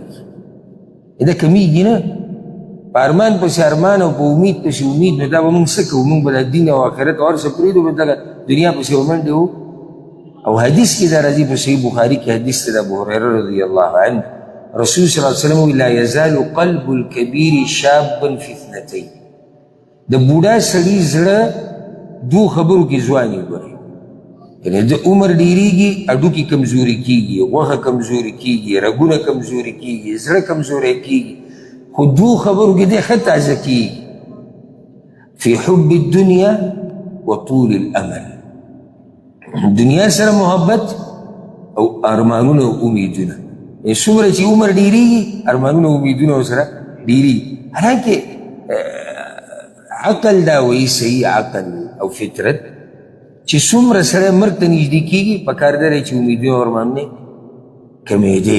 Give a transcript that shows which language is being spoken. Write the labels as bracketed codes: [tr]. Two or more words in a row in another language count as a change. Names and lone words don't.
[ps] دا کمیږي نه په ارمان پسې ارمان او په امید پسې امید. نو دا به موږ څه کوو؟ موږ به د دین او آخرت او هر څه پرېږدو به دغه دنیا پسې ومنډې وو. او حدیث کې دا راځي په صحیح بخاري کې حدیث ته د ابوهریره [ar] رضی الله عنه [ps] رسول [ar] صلی الله علیه وسلم [ps] وایي [ar] لا یزال قلب الکبیر شابا فی اثنتین، [ps] د بوډا سړي زړه دو خبرو کې ځوان یې ګوري. یعنې د عمر ډېرېږي هډوکي کمزوري کېږي، غوښه کمزوري کېږي، رګونه کمزوري کېږي، زړه کمزوری کېږي، خو دو خبرو کې دی ښه تازه کېږي [ar] فی حب الدنیا و طول الامل. [ps] دنیا سره محبت او ارمانونه او امیدونه. څومره چې عمر ډېرېږي ارمانونه او امیدونه ورسره ډېرېږي. حالانکې عقل دا وایي صحیح عقل او فطرت چې څومره سړی مرګ ته نږدې کېږي پکار دا دی چې امیدونه او ارمانونه کمېدې.